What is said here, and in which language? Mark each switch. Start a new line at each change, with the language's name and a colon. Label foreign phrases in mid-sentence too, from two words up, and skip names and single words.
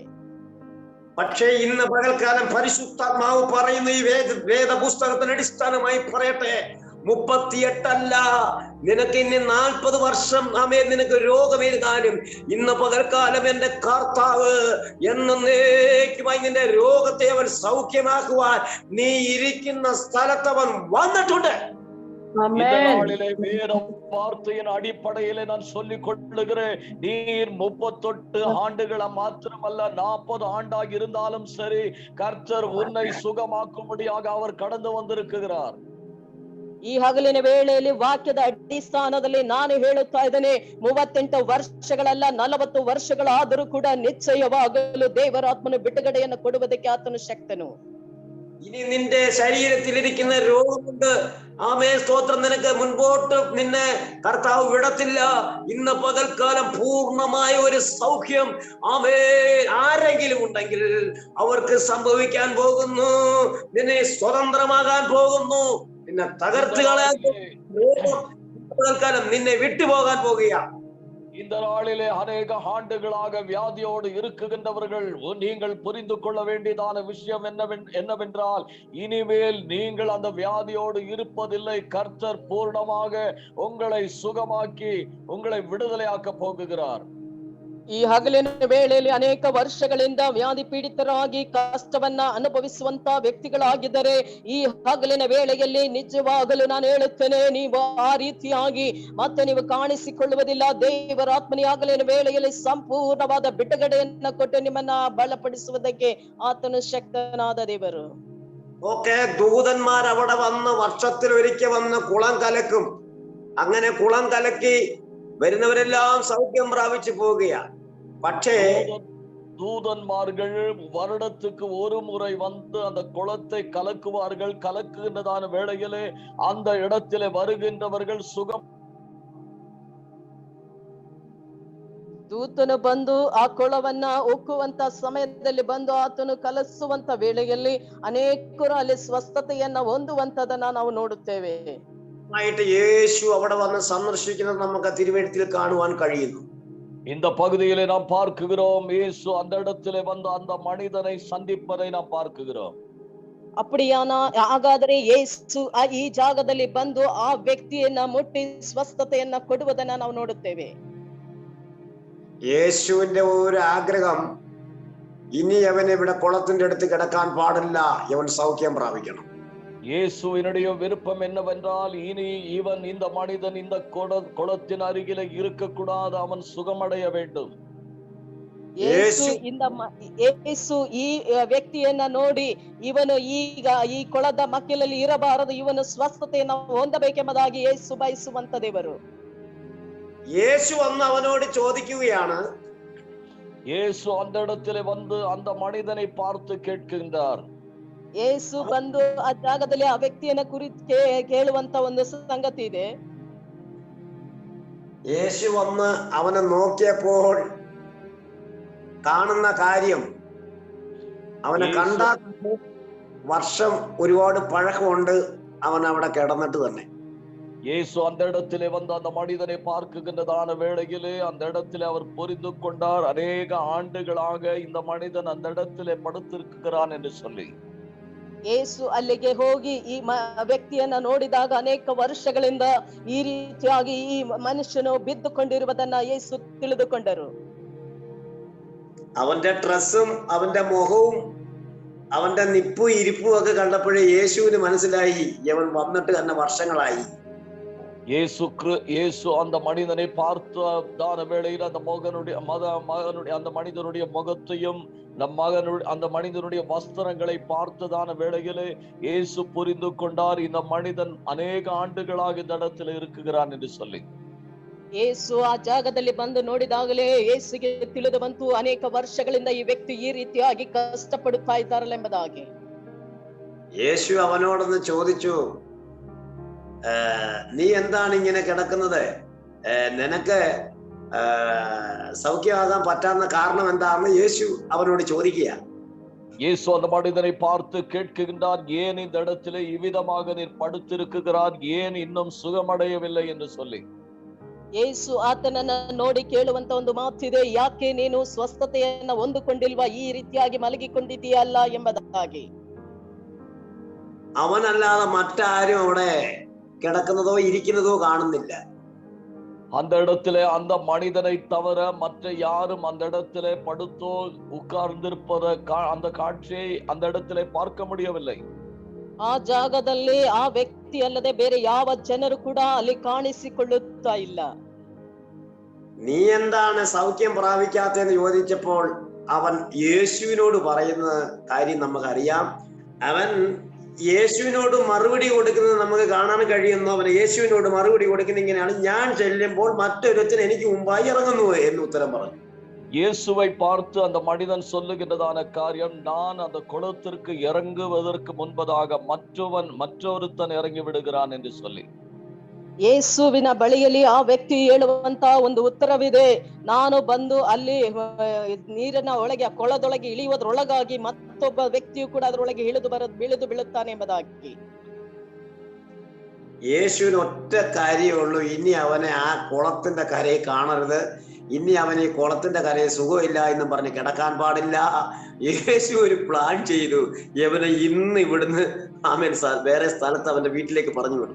Malayalam: പക്ഷേ ഇന്ന് പകൽക്കാലം പരിശുദ്ധാത്മാവ് പറയുന്ന ഈ വേദ പുസ്തകത്തിന് അടിസ്ഥാനമായി പറയട്ടെ, 38 അല്ല, നിനക്ക് ഇനി 40 വർഷം നിനക്ക് രോഗമിരുന്നാലും ഇന്ന് പകൽക്കാലം എന്റെ കർത്താവ് എന്നേക്കുമായി നിന്റെ രോഗത്തെ അവൻ സൗഖ്യമാക്കുവാൻ നീ ഇരിക്കുന്ന സ്ഥലത്ത് അവൻ വന്നിട്ടുണ്ട്.
Tamil: வார்த்தையின் அடிப்படையிலே நான் சொல்லிக் கொள்ளுகிறேன், நீர் 38 ஆண்டுகள் மாத்திரமல்ல 40 ஆண்டாக இருந்தாலும் சரி, கர்த்தர் உன்னை சுகமாக்கும்படியாக அவர் கடந்து வந்திருக்கிறார்.
Kannada: ಈ ಹಗಲಿನ ವೇಳೆಯಲ್ಲಿ ವಾಕ್ಯದ ಅಡಿಸ್ಥಾನದಲ್ಲಿ ನಾನು ಹೇಳುತ್ತಾ ಇದ್ದೇನೆ, 38 ವರ್ಷಗಳಲ್ಲ 40 ವರ್ಷಗಳಾದರೂ ಕೂಡ ನಿಶ್ಚಯವಾಗಲು ದೇವರಾತ್ಮನು ಬಿಡುಗಡೆಯನ್ನು ಕೊಡುವುದಕ್ಕೆ ಆತನು ಶಕ್ತನು.
Malayalam: ഇനി നിന്റെ ശരീരത്തിലിരിക്കുന്ന രോഗമുണ്ട്, ആമേൻ സ്തോത്രം, നിനക്ക് മുൻപോട്ട് നിന്നെ കർത്താവ് വിടത്തില്ല. ഇന്ന് പകൽക്കാലം പൂർണ്ണമായ ഒരു സൗഖ്യം ആരെങ്കിലും ഉണ്ടെങ്കിൽ അവർക്ക് സംഭവിക്കാൻ പോകുന്നു. നിന്നെ സ്വതന്ത്രമാകാൻ പോകുന്നു, നിന്നെ തകർത്ത് കളയാൻ പകൽക്കാലം നിന്നെ വിട്ടുപോകാൻ പോകുക.
Tamil: இந்த நாளிலே அநேக ஆண்டுகளாக வியாதியோடு இருக்குகின்றவர்கள், நீங்கள் புரிந்து கொள்ள வேண்டியதான விஷயம் என்னவென்றால், இனிமேல் நீங்கள் அந்த வியாதியோடு இருப்பதில்லை. கர்த்தர் பூர்ணமாக உங்களை சுகமாக்கி உங்களை விடுதலையாக்க போகுகிறார்.
Kannada: ಈ ಹಗಲಿನ ವೇಳೆಯಲ್ಲಿ ಅನೇಕ ವರ್ಷಗಳಿಂದ ವ್ಯಾಧಿ ಪೀಡಿತರಾಗಿ ಕಷ್ಟವನ್ನ ಅನುಭವಿಸುವಂತ ವ್ಯಕ್ತಿಗಳಾಗಿದ್ದರೆ, ಈ ಹಗಲಿನ ವೇಳೆಯಲ್ಲಿ ನಿಜವಾಗಲು ನಾನು ಹೇಳುತ್ತೇನೆ, ನೀವು ಆ ರೀತಿಯಾಗಿ ಮತ್ತೆ ನೀವು ಕಾಣಿಸಿಕೊಳ್ಳುವುದಿಲ್ಲ. ದೇವರಾತ್ಮನಿ ಹಗಲಿನ ವೇಳೆಯಲ್ಲಿ ಸಂಪೂರ್ಣವಾದ ಬಿಡುಗಡೆಯನ್ನ ಕೊಟ್ಟು ನಿಮ್ಮನ್ನ ಬಲಪಡಿಸುವುದಕ್ಕೆ ಆತನು ಶಕ್ತನಾದ ದೇವರು.
Malayalam: ഓക്കെ, ദൂതന്മാർ അവിടെ വന്ന് വർഷത്തിൽ ഒരിക്കൽ വന്ന് കുളം കലക്കും. അങ്ങനെ കുളം കലക്കി വരുന്നവരെല്ലാം സൗഖ്യം പ്രാപിച്ചു പോവുകയാണ്. പക്ഷേ
Tamil: தூதன்மார்கள் வருடத்துக்கு ஒரு முறை வந்து அந்த குளத்தை கலக்குவார்கள். கலக்குகின்றதான வேளையிலே அந்த இடத்திலே வருகின்றவர்கள் சுகம்.
Kannada: ದೂತನು ಬಂದು ಆ ಕೊಳವನ್ನ ಒಕ್ಕುವಂತ ಸಮಯದಲ್ಲಿ ಬಂದು ಆತನು ಕಲಸುವಂತ ವೇಳೆಯಲ್ಲಿ ಅನೇಕರು ಅಲ್ಲಿ ಸ್ವಸ್ಥತೆಯನ್ನ ಹೊಂದುವಂತದನ್ನ ನಾವು ನೋಡುತ್ತೇವೆ.
Malayalam: യേശു അവിടെ വന്ന് സന്ദർശിക്കുന്നത് നമുക്ക് തിരുവെഴുത്തിൽ കാണുവാൻ കഴിയുന്നു.
Tamil: இந்த பகுதியிலே நாம் பார்க்குகிறோம், இயேசு அந்த இடத்திலே வந்து அந்த மனிதனை சந்திப்பதை நாம் பார்க்குகிறோம்.
Kannada: ಹಾಗಾದರೆ ಯೇಸು ಈ ಜಾಗದಲ್ಲಿ ಬಂದು ಆ ವ್ಯಕ್ತಿಯನ್ನ ಮುಟ್ಟಿ ಸ್ವಸ್ಥತೆಯನ್ನ ಕೊಡುವುದನ್ನ ನಾವು ನೋಡುತ್ತೇವೆ.
Malayalam: യേശുവിന്റെ ഒരു ആഗ്രഹം, ഇനി അവൻ ഇവിടെ കുളത്തിന്റെ അടുത്ത് കിടക്കാൻ പാടില്ല, അവൻ സൗഖ്യം പ്രാപിക്കണം.
Tamil: இயேசுவினுடைய விருப்பம் என்னவென்றால், இனி இவன் இந்த மனிதன் இந்த குளத்தின் அருகில இருக்க கூடாது, அவன் சுகமடைய வேண்டும்.
Kannada: ಯೇಸು ಈ ವ್ಯಕ್ತಿಯನ್ನ ನೋಡಿ, ಇವನು ಈಗ ಈ ಕೊಳದ ಮಕ್ಕಳಲ್ಲಿ ಇರಬಾರದು, ಇವನು ಸ್ವಸ್ಥತೆಯನ್ನು ಹೊಂದಬೇಕೆಂಬುದಾಗಿ ಯೇಸು ಬಯಸುವಂತ ದೇವರು.
Malayalam: യേശു അന്ന് അവനോട് ചോദിക്കുകയാണ്,
Tamil: இயேசு அந்த இடத்திலே வந்து அந்த மனிதனை பார்த்து கேட்கின்றார்.
Kannada: ಯೇಸು ಬಂದು ಆ ಜಾಗದಲ್ಲಿ ಆ ವ್ಯಕ್ತಿಯನ್ನ ಕುರಿತು ಕೇಳುವಂತ ಒಂದು ಸಂಗತಿ ಇದೆ.
Malayalam: യേശു വന്ന് അവനെ നോക്കിയപ്പോൾ കാണുന്ന കാര്യം, അവനെ കണ്ട വർഷം ഒരുപാട് പഴക്കമുണ്ട്, അവൻ അവിടെ കിടന്നിട്ട് തന്നെ.
Tamil: இயேசு அந்த இடத்திலே வந்து அந்த மனிதனை பார்க்குகின்றதான வேளையிலே அந்த இடத்திலே அவர் புரிந்து கொண்டார், அநேக ஆண்டுகளாக இந்த மனிதன் அந்த இடத்திலே படுத்திருக்கிறான் என்று சொல்லி.
Kannada: ಯೇಸು ಅಲ್ಲಿಗೆ ಹೋಗಿ ಈ ವ್ಯಕ್ತಿಯನ್ನ ನೋಡಿದಾಗ ಅನೇಕ ವರ್ಷಗಳಿಂದ ಈ ರೀತಿಯಾಗಿ ಈ ಮನುಷ್ಯನು ಬಿದ್ದುಕೊಂಡಿರುವುದನ್ನ ಯೇಸು ತಿಳಿದುಕೊಂಡರು.
Malayalam: അവന്റെ ഡ്രസ്സും അവന്റെ മുഖവും അവന്റെ നിപ്പും ഇരിപ്പും ഒക്കെ കണ്ടപ്പോഴേ യേശുവിന് മനസ്സിലായി ഇവൻ വന്നിട്ട് തന്നെ വർഷങ്ങളായി.
Tamil: இயேசு அந்த மனிதனை பார்த்த வேளையில் அந்த அந்த மனிதனுடைய முகத்தையும் அந்த மனிதனுடைய வஸ்திரங்களை பார்த்ததான வேளையிலே இயேசு புரிந்து கொண்டார், இந்த மனிதன் அநேக ஆண்டுகளாக இந்த இடத்துல இருக்குகிறான் என்று சொல்லி.
Kannada: ಯೇಸು ಆ ಜಾಗದಲ್ಲಿ ಬಂದು ನೋಡಿದಾಗಲೇ ಯೇಸುಗೆ ತಿಳಿದು ಬಂತು, ಅನೇಕ ವರ್ಷಗಳಿಂದ ಈ ವ್ಯಕ್ತಿ ಈ ರೀತಿಯಾಗಿ ಕಷ್ಟಪಡುತ್ತಾ ಇದ್ದಾರಲ್ಲ ಎಂಬುದಾಗಿ.
Malayalam: യേശു അവനോടൊന്ന് ചോദിച്ചു, നീ എന്താണ് ഇങ്ങനെ കിടക്കുന്നത്? നിനക്ക് സൗഖ്യമാകാൻ പറ്റാവുന്ന കാരണം എന്താണെന്ന് യേശു അവനോട് ചോദിക്കുക.
Tamil: இயேசு அந்த மனிதனை பார்த்து கேட்கின்றார், ஏன் இந்த இடத்திலே இவ்விதமாக நீர் படுத்திருக்கிறார், ஏன் இன்னும் சுகமடையவில்லை என்று சொல்லி.
Kannada: ಯೇಸು ಆತನನ್ನ ನೋಡಿ ಕೇಳುವಂತ ಒಂದು ಮಾತಿದೆ, ಯಾಕೆ ನೀನು ಸ್ವಸ್ಥತೆಯನ್ನ ಹೊಂದಿಕೊಂಡಿಲ್ವಾ, ಈ ರೀತಿಯಾಗಿ ಮಲಗಿಕೊಂಡಿದ್ದೀಯಲ್ಲ ಎಂಬುದಾಗಿ.
Malayalam: അവനല്ലാതെ മറ്റാരും അവിടെ കിടക്കുന്നതോ ഇരിക്കുന്നതോ കാണുന്നില്ല.
Tamil: அந்த இடத்திலே அந்த மனிதனை தவிர மற்ற யாரும் அந்த இடத்திலே படுத்தோ உட்கார்ந்திருப்பத அந்த காட்சியை அந்த இடத்திலே பார்க்க முடியவில்லை.
Kannada: ಆ ಜಾಗದಲ್ಲಿ ಆ ವ್ಯಕ್ತಿ ಅಲ್ಲದೆ ಬೇರೆ ಯಾವ ಜನರು ಕೂಡ ಅಲ್ಲಿ ಕಾಣಿಸಿಕೊಳ್ಳುತ್ತಾ ಇಲ್ಲ.
Malayalam: നീ എന്താണ് സൗഖ്യം പ്രാപിക്കാത്തെന്ന് ചോദിച്ചപ്പോൾ അവൻ യേശുവിനോട് പറയുന്ന കാര്യം നമുക്കറിയാം. അവൻ യേശുവിനോട് മറുപടി കൊടുക്കുന്നത് നമുക്ക് കാണാൻ കഴിയുന്നു. അവൻ യേശുവിനോട് മറുപടി കൊടുക്കുന്ന ഇങ്ങനെയാണ്, ഞാൻ ചെല്ലുമ്പോൾ മറ്റൊരുത്തൻ എനിക്ക് മുമ്പായി ഇറങ്ങുന്നു എന്ന് ഉത്തരം പറഞ്ഞു.
Tamil: இயேசுவை பார்த்து அந்த மனிதன் சொல்லுகின்றதான காரியம், நான் அந்த குளத்திற்கு இறங்குவதற்கு முன்பதாக மற்றொருத்தன் இறங்கி விடுகிறான் என்று சொல்லி.
Kannada: ಯೇಸುವಿನ ಬಳಿಯಲ್ಲಿ ಆ ವ್ಯಕ್ತಿ ಹೇಳುವಂತ ಒಂದು ಉತ್ತರವಿದೆ, ನಾನು ಬಂದು ಅಲ್ಲಿ ನೀರಿನ ಒಳಗೆ ಕೊಳದೊಳಗೆ ಇಳಿಯುವುದರೊಳಗಾಗಿ ಮತ್ತೊಬ್ಬ ವ್ಯಕ್ತಿಯು ಕೂಡ ಅದರೊಳಗೆ ಬೀಳುದು ಬೀಳುತ್ತಾನೆ ಎಂಬುದಾಗಿ.
Malayalam: യേശുവിന് ഒറ്റ കാര്യമുള്ളൂ, ഇനി അവനെ ആ കുളത്തിന്റെ കരയെ കാണരുത്, ഇനി അവൻ ഈ കുളത്തിന്റെ കരയെ സുഖമില്ല എന്ന് പറഞ്ഞ് കിടക്കാൻ പാടില്ല. യേശു ഒരു പ്ലാൻ ചെയ്തു, ഇവനെ ഇന്ന് ഇവിടുന്ന് വേറെ സ്ഥലത്ത് അവന്റെ വീട്ടിലേക്ക് പറഞ്ഞു വിടും.